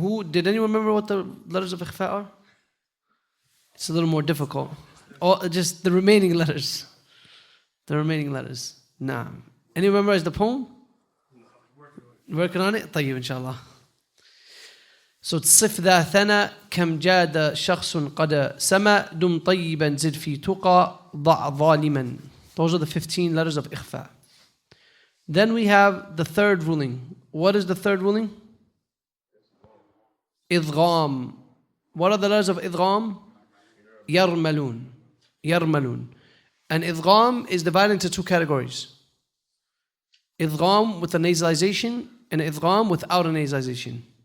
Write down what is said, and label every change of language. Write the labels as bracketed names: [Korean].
[English] Did anyone remember what the letters of ikhfa are? It's a little more difficult. Or just the remaining letters. The remaining letters. Nah. Anyone memorize the poem? Working on it? [Arabic] طيب inshallah. So صف ذا ثنا كم جاد شخص قد سما دم طيبا زد في تقى ضع ظالما. [English] Those are the 15 letters of ikhfa. Then we have the third ruling. What is the third ruling? Idgham. What are the letters of idgham? Yarmalun. Yarmalun. And idgham is divided into two categories. Idgham with a nasalization and idgham without a nasalization.